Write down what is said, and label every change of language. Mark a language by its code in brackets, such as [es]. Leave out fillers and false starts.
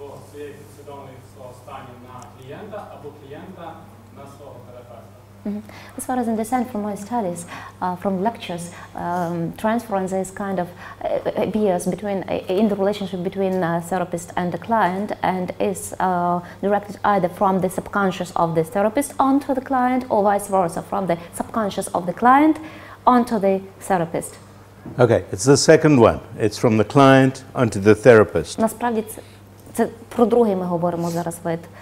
[uk] своєї підсвідомості станів на клієнта або клієнта на свого терапевта. [en] As far as I understand from my studies, from lectures, transference is kind of appears in the relationship between therapist and the client, and is directed either from the subconscious of the therapist onto the client, or vice versa, from the subconscious of the client onto the therapist. Okay, it's the second one. It's from the client onto the therapist. [uk] Насправді це про другий ми говоримо зараз вид.